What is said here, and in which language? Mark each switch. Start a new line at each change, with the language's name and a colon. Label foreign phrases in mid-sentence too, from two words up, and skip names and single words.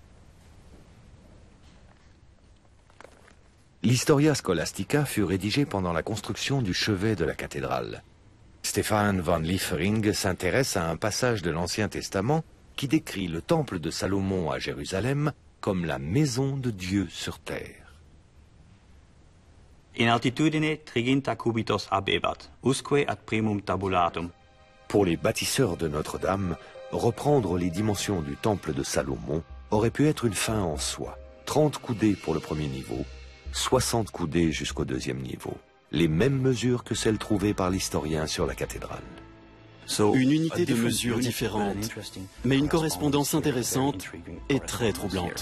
French: L'Historia Scholastica fut rédigée pendant la construction du chevet de la cathédrale. Stefan van Liefering s'intéresse à un passage de l'Ancien Testament qui décrit le temple de Salomon à Jérusalem comme la maison de Dieu sur terre.
Latin: In altitudine triginta cubitos abebat, usque ad primum tabulatum.
French: Pour les bâtisseurs de Notre-Dame, reprendre les dimensions du temple de Salomon aurait pu être une fin en soi. 30 coudées pour le premier niveau, 60 coudées jusqu'au deuxième niveau. Les mêmes mesures que celles trouvées par l'historien sur la cathédrale. Une unité de mesure différente, mais une correspondance intéressante et très troublante.